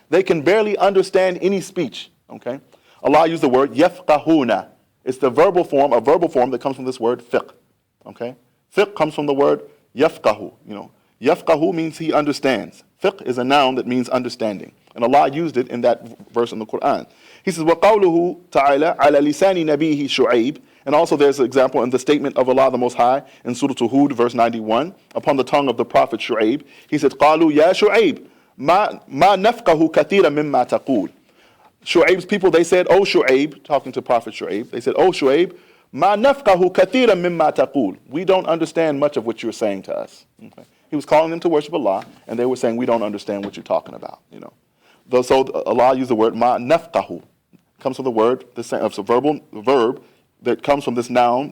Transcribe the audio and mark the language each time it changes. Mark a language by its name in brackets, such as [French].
[English] They can barely understand any speech. Okay? Allah used the word يَفْقَهُونَ. It's the verbal form that comes from this word fiqh. Okay? Fiqh comes from the word yafqahu. Yafqahu means he understands. Fiqh is a noun that means understanding. And Allah used it in that verse in the Qur'an. He says, [Arabic] وَقَوْلُهُ تَعَالَى عَلَى لِسَانِ نَبِيهِ شُعَيْبٍ. [English] And also there's an example in the statement of Allah the Most High in Surah Hud, verse 91, upon the tongue of the Prophet Shu'aib. He said, [Arabic] قَالُوا يَا شُعَيْبٍ مَا نَفْقَهُ كَثِيرًا مِمَّا تَقُولُ. [English] Shu'aib's people, they said, "O Shu'aib," talking to Prophet Shu'aib, they said, "O Shu'aib, [Arabic] مَا نَفْقَهُ كَثِيرًا مِمَّا تَقُولُ." [English] We don't understand much of what you're saying to us. Okay. He was calling them to worship Allah, and they were saying, we don't understand what you're talking about. So Allah used the word ma nafqahu. Comes from the word, it's a verb that comes from this noun.